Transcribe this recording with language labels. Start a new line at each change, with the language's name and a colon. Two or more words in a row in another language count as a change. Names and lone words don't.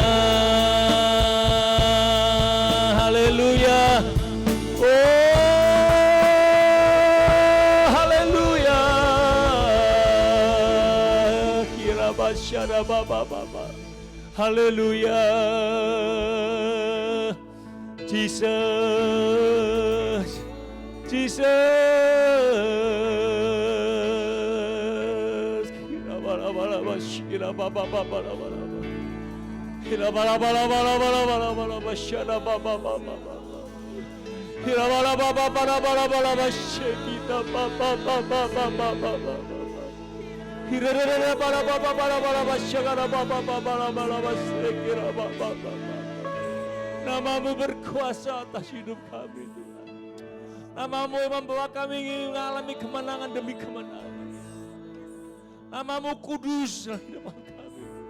Indonesian: Haleluya, oh haleluya. Kira basyara baba baba. Haleluya. Jesus, Jesus. Kira bala bala kira baba baba bala. Kira bala bala bala bala bala bala basyara baba baba. Kira bala baba bala bala bala basyita baba baba baba baba. Kira bala baba bala bala basyara baba baba bala basyira baba baba. Nama-Mu berkuasa atas hidup kami Tuhan. Nama-Mu yang membawa kami mengalami kemenangan demi kemenangan. Nama-Mu kudus dalam hidup kami